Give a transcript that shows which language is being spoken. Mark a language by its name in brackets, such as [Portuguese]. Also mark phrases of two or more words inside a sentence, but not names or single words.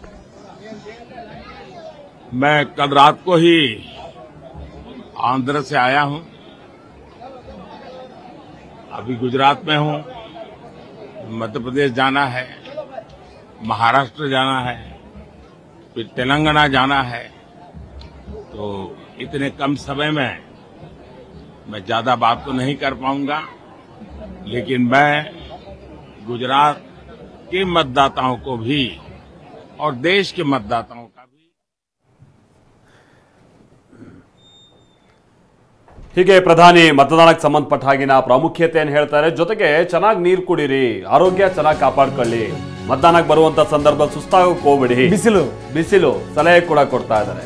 [Hindi] मैं कल रात को ही आंध्र से आया हूं, अभी गुजरात में हूं, मध्य प्रदेश जाना है, महाराष्ट्र जाना है, फिर तेलंगाना जाना है। तो इतने कम समय में मैं ज्यादा बात तो नहीं कर पाऊंगा, लेकिन मैं गुजरात के मतदाताओं को भी और देश के मतदाताओं का भी। [Kannada] ಹೀಗೆ ಪ್ರಧಾನಿ ಮತದಾನಕ್ಕೆ ಸಂಬಂಧಪಟ್ಟ ಹಾಗಿನ ಪ್ರಾಮುಖ್ಯತೆಯನ್ನು ಹೇಳ್ತಾರೆ. ಜೊತೆಗೆ ಚೆನ್ನಾಗಿ ನೀರು ಕುಡೀರಿ, ಆರೋಗ್ಯ ಚೆನ್ನಾಗಿ ಕಾಪಾಡ್ಕೊಳ್ಳಿ, ಮತದಾನಕ್ಕೆ ಬರುವಂತ ಸಂದರ್ಭ ಸುಸ್ತಾಗೋಕೆ ಹೋಗ್ಬೇಡಿ, ಬಿಸಿಲು ಸಲಹೆ ಕೂಡ ಕೊಡ್ತಾ ಇದ್ದಾರೆ.